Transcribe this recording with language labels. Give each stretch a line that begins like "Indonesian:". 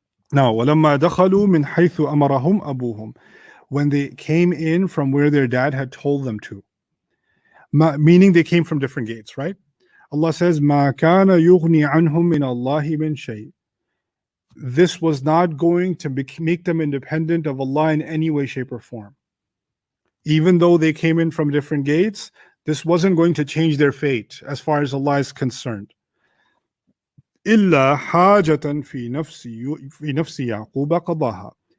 English: Now,
Arabic: وَلَمَّا دَخَلُوا مِنْ حَيْثُ أَمَرَهُمْ أَبُوهُم.
English: When they came in from where their dad had told them to. Meaning they came from different gates, right? Allah says,
Arabic: مَا كَانَ يُغْنِي عَنْهُم مِّنَ اللَّهِ مِنْ شَيْءٍ.
English: This was not going to make them independent of Allah in any way, shape, or form. Even though they came in from different gates, this wasn't going to change their fate as far as Allah is concerned.
Arabic: إِلَّا حَاجَةً فِي نَفْسِ يَعْقُوبَ قَضَاهَا.